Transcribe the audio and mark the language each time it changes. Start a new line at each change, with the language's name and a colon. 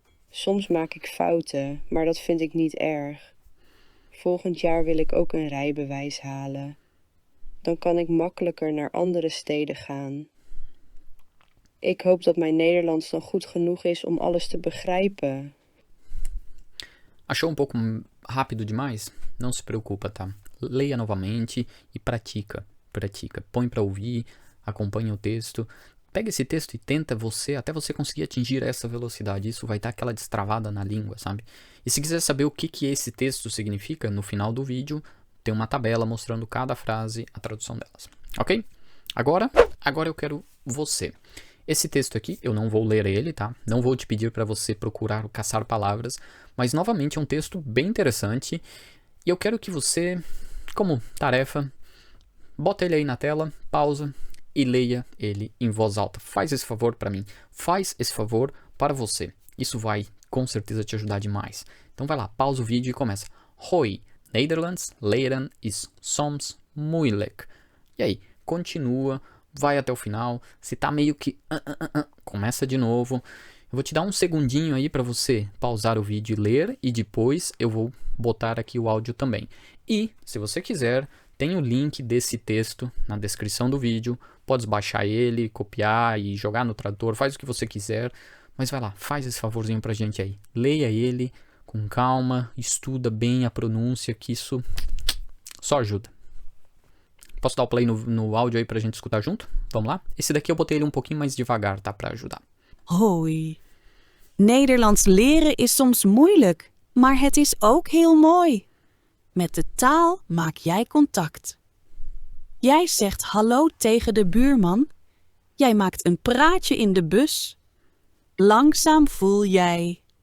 Dutch: Soms maak ik fouten, maar dat vind ik niet erg. Volgend jaar wil ik ook een rijbewijs halen. Dan kan ik makkelijker naar andere steden gaan. Ik hoop dat mijn Nederlands dan goed genoeg is om alles te begrijpen.
Portuguese: Achou pouco rápido demais? Não se preocupa, tá? Leia novamente e pratica. Põe para ouvir, acompanha o texto. Pega esse texto e tenta até você conseguir atingir essa velocidade. Isso vai dar aquela destravada na língua, sabe? E se quiser saber o que esse texto significa, no final do vídeo tem uma tabela mostrando cada frase, a tradução delas. Ok? Agora eu quero você. Esse texto aqui, eu não vou ler ele, tá? Não vou te pedir para você procurar, caçar palavras, mas novamente é um texto bem interessante e eu quero que você, como tarefa, bota ele aí na tela, pausa e leia ele em voz alta. Faz esse favor para mim. Faz esse favor para você. Isso vai com certeza te ajudar demais. Então vai lá, pausa o vídeo e começa.
Dutch: Hoi, Nederlands leren is soms moeilijk.
Portuguese: E aí, continua, vai até o final. Se tá meio que... começa de novo. Eu vou te dar um segundinho aí para você pausar o vídeo e ler. E depois eu vou botar aqui o áudio também. E, se você quiser... Tem o link desse texto na descrição do vídeo, pode baixar ele, copiar e jogar no tradutor, faz o que você quiser, mas vai lá, faz esse favorzinho pra gente aí. Leia ele com calma, estuda bem a pronúncia, que isso só ajuda. Posso dar o play no áudio aí pra gente escutar junto? Vamos lá? Esse daqui eu botei ele um pouquinho mais devagar, tá? Pra ajudar.
Dutch: Hoi. Nederlands leren is soms moeilijk, maar het is ook heel mooi. Met de taal maak jij contact. Jij zegt hallo tegen de buurman. Jij maakt een praatje in de bus. Langzaam voel jij.